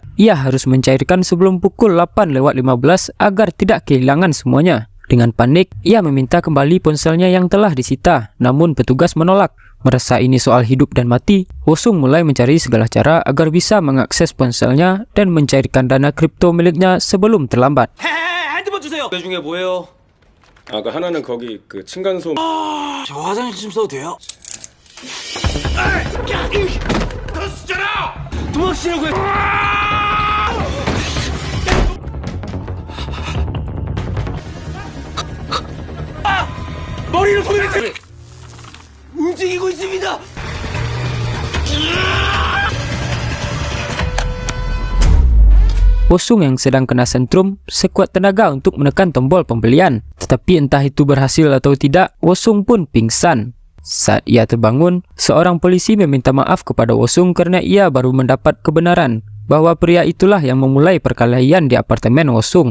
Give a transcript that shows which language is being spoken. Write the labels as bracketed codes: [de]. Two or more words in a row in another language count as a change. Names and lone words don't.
[id] Ia harus mencairkan sebelum pukul 8:15 agar tidak kehilangan semuanya. Dengan panik, ia meminta kembali ponselnya yang telah disita, namun petugas menolak. Merasa ini soal hidup dan mati, Wosung mulai mencari segala cara agar bisa mengakses ponselnya dan mencairkan dana kripto miliknya sebelum terlambat. [ko] 핸드폰 주세요. 그 중에 뭐예요? 아, 그 하나는 거기 그 층간소음. 저 화장실 좀 써도 돼요? 너 쓰잖아! 도망치려고 해! 머리를 소리냈어! 움직이고 있습니다! [id] Wosung yang sedang kena sentrum sekuat tenaga untuk menekan tombol pembelian. Tetapi entah itu berhasil atau tidak, Wosung pun pingsan. Saat ia terbangun, seorang polisi meminta maaf kepada Wosung karena ia baru mendapat kebenaran bahwa pria itulah yang memulai perkelahian di apartemen Wosung.